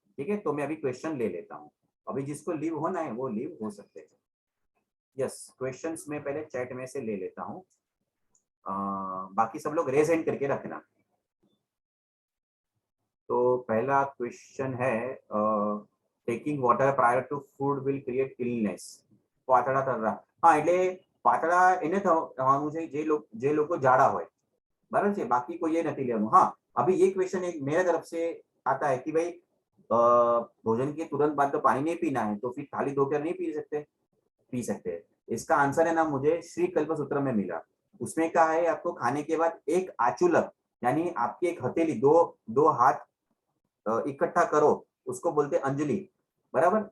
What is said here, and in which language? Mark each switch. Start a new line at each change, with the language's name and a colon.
Hindi: ठीक है, तो मैं अभी क्वेश्चन ले लेता हूँ। अभी जिसको लीव होना है वो लीव हो सकते हैं। यस, क्वेश्चंस में पहले चैट में से ले लेता हूँ। बाकी सब लोग रेज हैंड करके रखना। तो पहला क्वेश्चन है,
English: Taking water prior to food will create illness.
Gujarati: પાતળા તરરા, હા એટલે પાતળા એને થવાનું છે જે લોકો જાડા હોય, બરાબર છે, બાકી કોઈ એ નથી લેવાનું।
Hindi: हाँ, अभी ये क्वेश्चन एक मेरे तरफ से आता है कि भाई भोजन के तुरंत बाद तो पानी नहीं पीना है, तो फिर थाली धोकर नहीं पी सकते। इसका आंसर है ना मुझे श्री कल्प सूत्र में मिला। उसमें कहा है आपको खाने के बाद एक आचुलक, यानी आपकी एक हथेली, दो हाथ इकट्ठा करो, उसको बोलते अंजलि, बराबर।